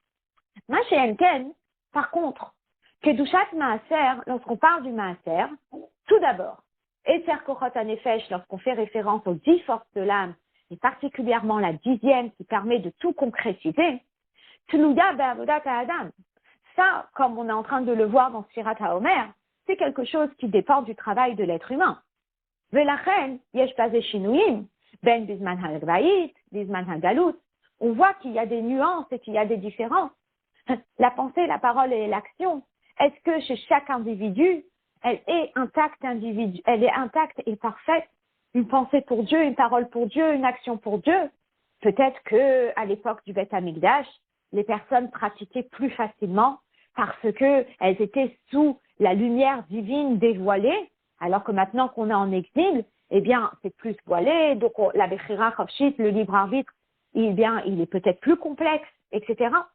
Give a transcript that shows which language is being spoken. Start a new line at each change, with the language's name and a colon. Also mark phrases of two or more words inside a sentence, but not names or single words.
French: Par contre,
Hebrew: קדושת מעשר,
French: lorsqu'on parle du Maaser, tout d'abord,
Hebrew: עשר כוחות הנפש,
French: lorsqu'on fait référence aux 10 forces de l'âme, et particulièrement la 10e qui permet de tout concrétiser,
Hebrew: תלויה בעבודת האדם.
French: Ça, comme on est en train de le voir dans Sirat HaOmer, c'est quelque chose qui dépend du travail de l'être humain.
Hebrew: ולכן, יש בזה שינויים, בין בזמן הגווית, בזמן הגלות.
French: On voit qu'il y a des nuances et qu'il y a des différences. La pensée, la parole et l'action, est-ce que chez chaque individu, elle est intacte et parfaite? Une pensée pour Dieu, une parole pour Dieu, une action pour Dieu? Peut-être que à l'époque du
Hebrew: בית המקדש,
French: les personnes pratiquaient plus facilement parce que elles étaient sous la lumière divine dévoilée, alors que maintenant qu'on est en exil, eh bien, c'est plus voilé, donc la
Hebrew: בחירה חופשית,
French: le libre arbitre, il est peut-être plus complexe, etc.